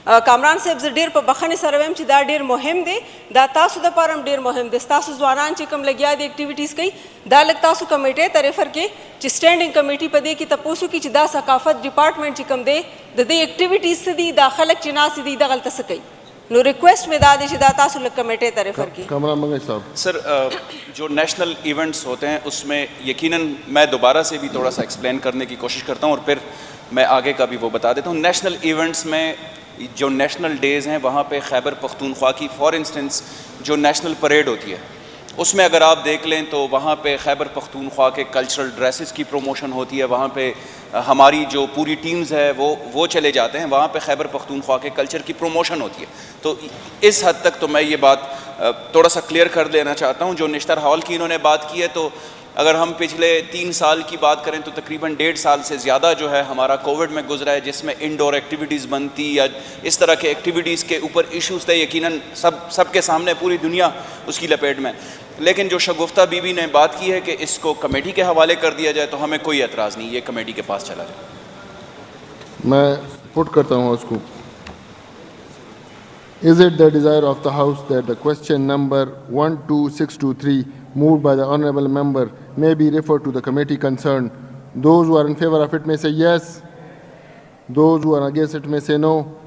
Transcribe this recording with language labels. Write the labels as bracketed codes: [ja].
[ps] کامران صاحب زه ډېر په بخښنې سره وایم چې دا ډېر مهم دی, دا تاسو دپاره هم ډېر مهم دی. ستاسو ځوانان چې کوم لګیا دي اکټیویټیز کوي دا لږ تاسو کمیټې ته ریفر کړئ چې سټینډنګ کمیټي په دې کې تپوس وکړي چې دا ثقافت ډپارټمنټ چې کوم دی د دې اکټیویټیز څه دي, دا خلک چې ناست دي دغلته څه کوي. نو ریکویسٹ میں دا دی چې دا تاسو لږ کمیټې ته ریفر کړئ. [ur] کامران منگل صاحب. سر جو نیشنل ایونٹس ہوتے ہیں اس میں یقیناً میں دوبارہ سے بھی تھوڑا سا ایکسپلین کرنے کی کوشش کرتا ہوں اور پھر میں آگے کا بھی وہ بتا دیتا ہوں. نیشنل ایونٹس میں جو نیشنل ڈیز ہیں وہاں پہ خیبر پختونخوا کی فار انسٹنس جو نیشنل پریڈ ہوتی ہے اس میں اگر آپ دیکھ لیں تو وہاں پہ خیبر پختونخوا کے کلچرل ڈریسز کی پروموشن ہوتی ہے. وہاں پہ ہماری جو پوری ٹیمز ہے وہ چلے جاتے ہیں, وہاں پہ خیبر پختونخوا کے کلچر کی پروموشن ہوتی ہے. تو اس حد تک تو میں یہ بات تھوڑا سا کلیئر کر دینا چاہتا ہوں. جو نشتر ہال کی انہوں نے بات کی ہے تو اگر ہم پچھلے 3 سال کی بات کریں تو تقریباً 1.5 سال سے زیادہ جو ہے ہمارا کووڈ میں گزرا ہے, جس میں انڈور ایکٹیویٹیز بنتی یا اس طرح کے ایکٹیویٹیز کے اوپر ایشوز تھے. یقیناً سب کے سامنے پوری دنیا اس کی لپیٹ میں. لیکن جو شگفتہ بی بی نے بات کی ہے کہ اس کو کمیٹی کے حوالے کر دیا جائے تو ہمیں کوئی اعتراض نہیں, یہ کمیٹی کے پاس چلا جائے. میں پٹ کرتا ہوں اس کو. [en] Is it the desire of the House that the question number 12623 moved by the Honourable Member may be referred to the committee concerned? Those who are in favour of it may say yes. Those who are against it may say no.